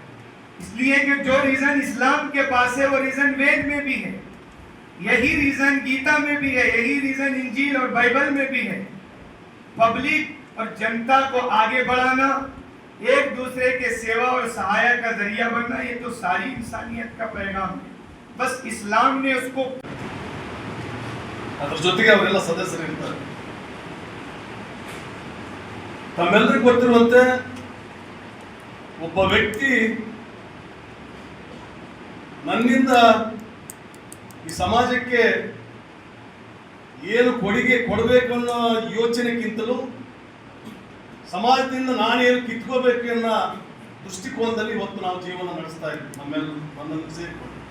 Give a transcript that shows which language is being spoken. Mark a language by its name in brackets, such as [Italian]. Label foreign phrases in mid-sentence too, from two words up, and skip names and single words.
[Hindi] इसलिए कि जो रीजन इस्लाम के पास है वो रीजन वेद में भी है, यही रीजन गीता में भी है, यही रीजन इंजील और बाइबल में भी है. पब्लिक और जनता को आगे बढ़ाना, एक दूसरे के सेवा और सहायता का जरिया बनना, ये तो सारी इंसानियत का पैगाम है. बस इस्लाम ने उसको [Kannada] ಅದರ ಜೊತೆಗೆ ಅವರೆಲ್ಲ ಸದಸ್ಯರಿರ್ತಾರೆ. ತಮ್ಮೆಲ್ಲರಿಗೂ ಗೊತ್ತಿರುವಂತೆ ಒಬ್ಬ ವ್ಯಕ್ತಿ ನನ್ನಿಂದ ಈ ಸಮಾಜಕ್ಕೆ ಏನು ಕೊಡುಗೆ ಕೊಡಬೇಕು ಅನ್ನೋ ಯೋಚನೆಗಿಂತಲೂ ಸಮಾಜದಿಂದ ನಾನೇನು ಕಿತ್ಕೋಬೇಕು ಅನ್ನೋ ದೃಷ್ಟಿಕೋನದಲ್ಲಿ ಇವತ್ತು ನಾವು ಜೀವನ ನಡೆಸ್ತಾ ಇದ್ದೀವಿ, ನಮ್ಮೆಲ್ಲ ಒಂದನ್ನು ಸೇರಿಕೊಂಡು.